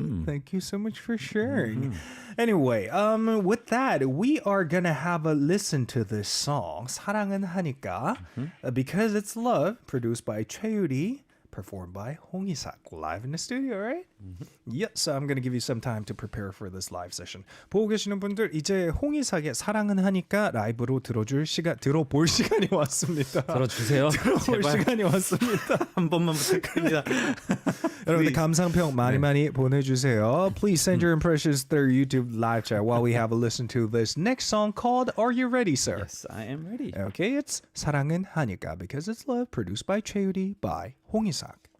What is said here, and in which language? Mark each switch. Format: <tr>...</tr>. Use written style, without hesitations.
<en>Thank you so much for sharing. Anyway, with that, we are gonna have a listen to this song, 사랑은 하니까, because it's love, produced by 최유리, performed by 홍이삭, live in the studio, right? Yep, so I'm going to give you some time to prepare for this live session.</en> <ko>보고 계시는 분들, 이제 홍이삭의 사랑은 하니까 라이브로 들어볼 시간이 왔습니다. 들어주세요. 들어볼 시간이 왔습니다. 한 번만 부탁드립니다. 여러분들 감상평 많이 보내주세요.</ko> <en>Please send your impressions through YouTube live chat while we have a listen to this next song called Are You Ready, Sir? Yes, I am ready. Okay, it's 사랑은 하니까 because it's love, produced by 최유리 by 홍이삭.</en>